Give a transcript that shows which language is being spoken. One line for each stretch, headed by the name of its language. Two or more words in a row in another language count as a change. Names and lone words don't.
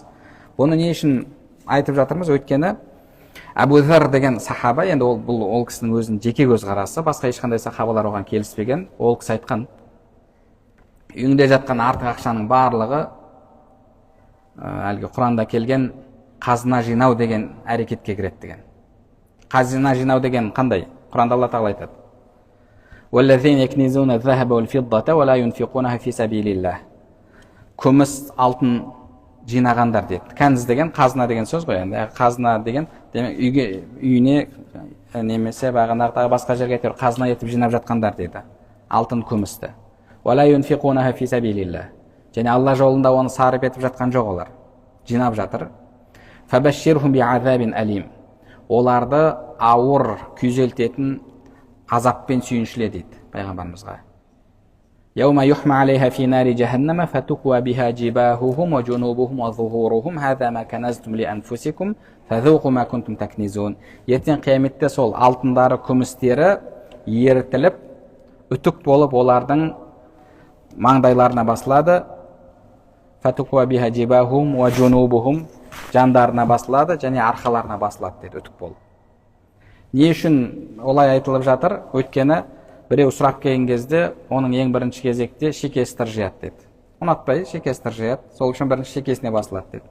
Kazakh: Бұны не үшін айтып жатырмыз? Өйткені Абу Зар деген сахаба, енді ол кісінің өзінің жеке көзқарасы, басқа ешқандай сахабалар оған келіспеген. Ол кісі айтқан, үйіңде жатқан артық ақшаның барлығы әлгі Құранда келген қазына жинау деген әрекетке кіреді деген. Қазына жинау деген қандай? Құранда Алла тағала айтады:
Arabic: وَالَّذِينَ يَكْنِزُونَ الذَّهَبَ وَالْفِضَّةَ وَلَا يُنْفِقُونَهَا فِي سَبِيلِ اللَّهِ.
Kazakh: Күміс, алтын жинағандар дейді. Кәніз деген қазына деген сөз ғой. Енді қазына деген үйіне немесе бағанағы басқа жерге әйтеуір қазына етіп жинап жатқандар дейді. Алтын, күмісті.
Arabic: وَلَا يُنْفِقُونَهَا فِي سَبِيلِ اللَّهِ.
Kazakh: Және Алла жолында оны сарып етіп жатқан жоқ олар. Жинап жатыр.
Arabic: فَبَشِّرْهُمْ بِعَذَابٍ أَلِيمٍ.
Kazakh: Оларды ауыр күйзелтетін азаппен сүйіншіле дейді пайғамбарымызға.
Arabic: يَوْمَ يُحْمَ عَلَيْهَا فِي نَارِ جَهَنَّمَ فَتُكْوَى بِهَا جِبَاهُهُمْ وَجُنُوبُهُمْ وَظُهُورُهُمْ هَذَا مَا كَنَزْتُمْ لِأَنفُسِكُمْ فَذُوقُوا مَا كُنْتُمْ تَكْنِزُونَ.
Kazakh: Ертең қияметте сол алтындары, күмістері ерітіліп, үтік болып олардың маңдайларына басылады.
Arabic: فتكوى بها جباههم وجنوبهم,
Kazakh: жандарына басылады және арқаларына басылады деді, үтік болып. Не үшін олай айтылып жатыр? Өйткені біреу сұрап келген кезде оның ең бірінші кезекте шекесі тыржияды деді. Ұнатпай шекесі тыржияды, сол үшін бірінші шекесіне басылады деді.